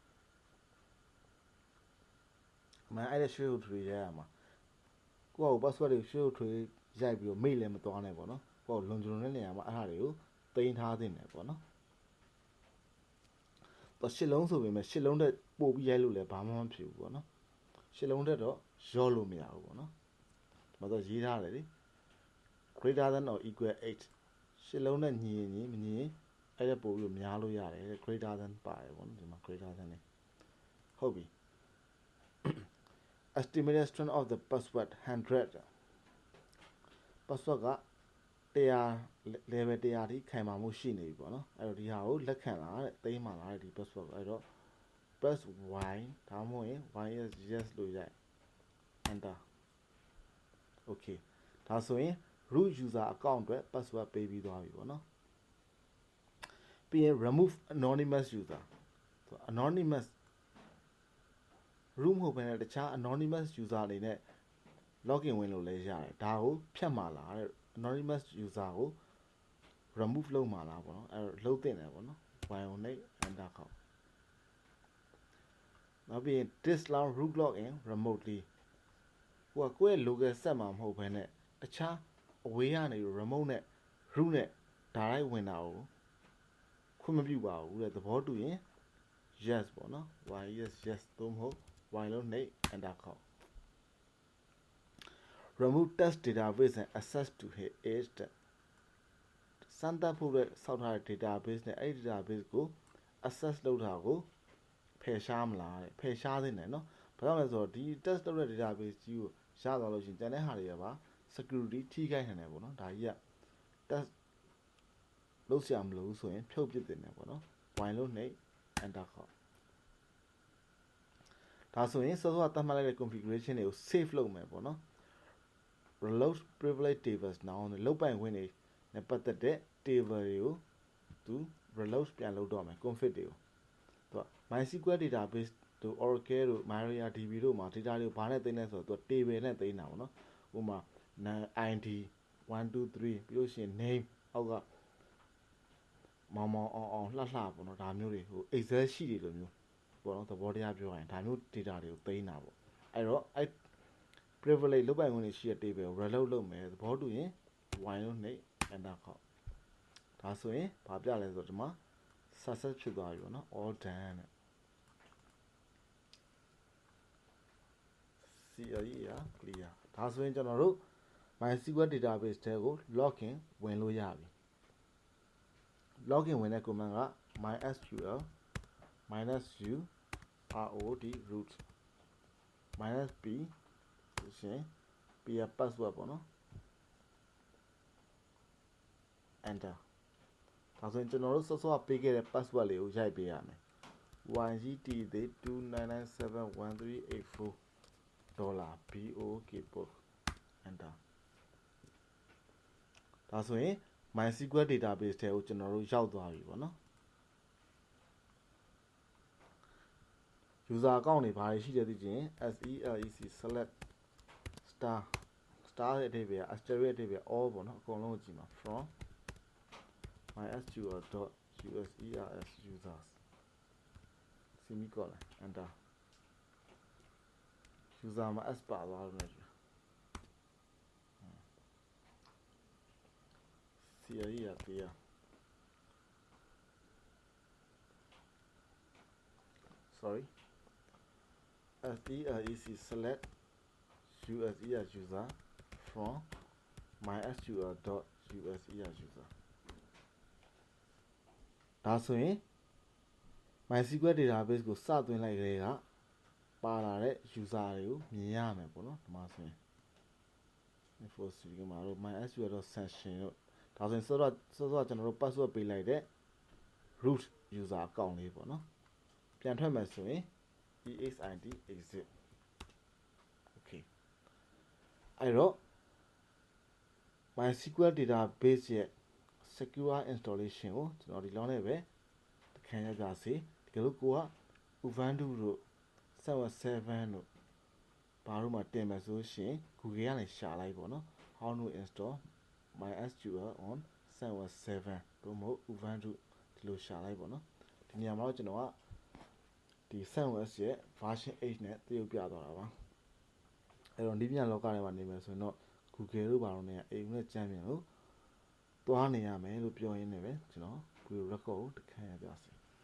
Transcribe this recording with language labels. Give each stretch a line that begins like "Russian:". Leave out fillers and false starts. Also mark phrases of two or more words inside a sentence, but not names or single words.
Burmese: အမှန်အဲ့ဒါရွှေ့ထွေရရမှာကိုယ့်ကို password တွေရွှေ့ထွေရိုက်ပြီးတော့မိတ်လည်းမသွားနဲ့ပေါ့နော်ကိုယ့်ကိုလွန်ကျွံတဲ့နေရာမှာအဲ့ဒါတွေကိုတင်ထားသင့်တယ်ပေါ့နော် တော့ရှစ်လုံးဆိုပေမဲ့ရှစ်လုံးတက်ပို့ပြီးရိုက်လို့လည်းဘာမှမဖြစ်ဘူးပေါ့နော်ရှစ်လုံးတက်တော့ရောလို့မရဘူးပေါ့နော်ဒီမှာတော့ရေးထားတယ်လေ
English: greater than or equal 8
Burmese: ရှစ်လုံးနဲ့ညီရင်ညီမညီရင်အဲ့ဒါပို့ပြီးများလို့ရတယ်
English: greater than
Burmese: ပါတယ်ပေါ့နော်ဒီမှာ
English: greater than
Burmese: နဲ့ဟုတ်ပြီ
English: estimated strength of the password 100 password
Burmese: က100 level 100ထိခိုင်မာမှုရှိနေပြီပေါ့နော်အဲ့တော့ဒီဟာကိုလက်ခံလာတဲ့သိမ်းမှလာတဲ့ဒီ password အဲ့တော့
English: press y
Burmese: ဒါမှမဟုတ်ရင် yes လို့ရိုက်
English: enter okay
Burmese: ဒါဆိုရင်
English: root user account
Burmese: အတွက် password ပေးပြီးသွားပြီပေါ့နော်ပြီးရင်
English: remove anonymous user
Burmese: ဆို anonymous root မဟုတ်ဘဲနဲ့တခြား
English: anonymous user
Burmese: အနေနဲ့ login ဝင်လို့လည်းရတယ်ဒါကိုဖြတ်မှာလားတဲ့
English: anonymous user
Burmese: ကို remove လုပ်မှာလားပေါ့နော်အဲ့တော့လုပ်တင်တယ်ပေါ့နော် y နဲ့ enter ခေါက် နောက်ပြီးရင်
English: disallow root login remotely
Burmese: ကိုယ့်ရဲ့
English: local set
Burmese: မှာမဟုတ်ဘဲနဲ့တခြားအဝေးကနေ remote နဲ့ root နဲ့ direct ဝင်တာကိုခွင့်မပြုပါဘူးတဲ့သဘောတူရင် yes ပေါ့နော် yes သို့မဟုတ် y လို့နှိပ် enter ခေါက်
English: remove test database and access to it
Burmese: စမ်းသပ်ဖို့အတွက်စောက်ထားတဲ့ database နဲ့အဲ့ဒီ database ကို access လုပ်တာကိုဖယ်ရှားမလားတဲ့ဖယ်ရှားသင့်တယ်နော်ဘာကြောင့်လဲဆိုတော့ဒီ test လုပ်တဲ့ database ကြီးကိုရသွားလို့ရှိရင်ကျန်တဲ့ဟာတွေကပါ security ထိခိုက်နိုင်တယ်ပေါ့နော်ဒါကြီးက test လုပ်ဆရာမလိုဘူးဆိုရင်ဖြုတ်ပစ်တင်တယ်ပေါ့နော် y လို့နှိပ် enter ခေါက် ဒါဆိုရင်စောစောကသတ်မှတ်လိုက်တဲ့ configuration တွေကို save လုပ်မယ်ပေါ့နော်
English: reload privilege tables
Burmese: နောက်လုတ်ပိုင်ခွင့်တွေနဲ့ပတ်သက်တဲ့ table တွေကိုသူ reload ပြန်လုပ်တော့မယ် config တွေကိုသူက
English: mysql database
Burmese: တို့ oracle တို့ mariadb တို့မှာ data တွေကိုဘာနဲ့သိမ်းလဲဆိုတော့သူက table နဲ့သိမ်းတာပေါ့နော်ဥပမာ id 123ပြီးလို့ရှိရင် name အောက်ကမောင် အောင်လှပေါ့နော်ဒါမျိုးတွေဟို
English: excel sheet
Burmese: တွေလိုမျိုးပေါ့နော်သဘောတရားပြောရင်ဒါမျိုး data တွေကိုသိမ်းတာပေါ့အဲ့တော့အဲ့ privilege လုတ်ပိုင်ခွင့်တွေရှိတဲ့ table ကို reload လုပ်မယ်သဘောတူရင် y လို့နှိပ် enter ခေါက်ဒါဆိုရင်ဘာပြလဲဆိုတော့ဒီမှာ success ဖြစ်သွားပြီပေါ့နော်
English: all done
Burmese: တဲ့ clear ဒါဆိုရင်ကျွန်တော်တို့
English: mysql database
Burmese: ထဲကို login ဝင်လို့ရပြီ login ဝင်တဲ့ command က
English: mysql -u root root -p
Burmese: ဆိုရင်
English: p password
Burmese: ပေါ့နော် enter ဒါဆိုရင်ကျွန်တော်တို့စောစောပေးခဲ့တဲ့ password လေးကိုရိုက်ပေးရမယ် YGT သေး29971384 $BOK book enter ဒါဆိုရင်
English: mysql database
Burmese: ထဲကိုကျွန်တော်တို့ရောက်သွားပြီပေါ့နော်
English: user account
Burmese: တွေဘာတွေရှိတယ်သိချင်
English: selec select
Burmese: star ရဲ့အဓိပ္ပာယ် asterisk ရဲ့အဓိပ္ပာယ် all ပေါ့နော်အကုန်လုံးကိုကြည့်မှာ
English: from mysql.users users semicolon enter
Burmese: user မှာ s ပါသွားလို့လည်းCLE ရပေးရ sorry
English: selec select user user from mysql.users user
Burmese: ဒါဆိုရင်
English: mysql database
Burmese: ကိုစသွင်းလိုက် ကြတဲ့ကပါလာတဲ့ user တွေကိုမြင်ရမယ်ပေါ့နော်ဒီမှာဆိုရင် info cd မှာတော့ mysql.session တို့ဒါဆိုရင်စောစောကျွန်တော်တို့ password ပေးလိုက်တဲ့
English: root user account
Burmese: လေးပေါ့နော်ပြန်ထွက်မယ်ဆိုရင်
English: exit exit okay
Burmese: အဲ့တော့
English: mysql database
Burmese: ရဲ့ secure installation ကိုကျွန်တော်ဒီလောက်နဲ့ပဲခံရကြစေတကယ်လို့ကိုက ubuntu တို့ server 7တို့ဘာလို့မှတင်မယ်ဆိုရှင် google ကနေရှာလိုက်ပေါ့နော်
English: how to install mysql on server 7
Burmese: တို့မဟုတ် ubuntu ဒီလိုရှာလိုက်ပေါ့နော်ဒီနေရာမှာတော့ကျွန်တော်ကဒီ server ရဲ့ version 8နဲ့တရုပ်ပြသွားတာပါအဲ့တော့ဒီပြန်လောကထဲမှာနေမယ်ဆိုရင်တော့ google တို့ဘာလို့နေအိမ်နဲ့ကြမ်းပြန်လို့သွားနေရမယ်လို့ပြောရင်းနဲ့ပဲကျွန်တော်
English: video record
Burmese: ကိုတခါရပြစီ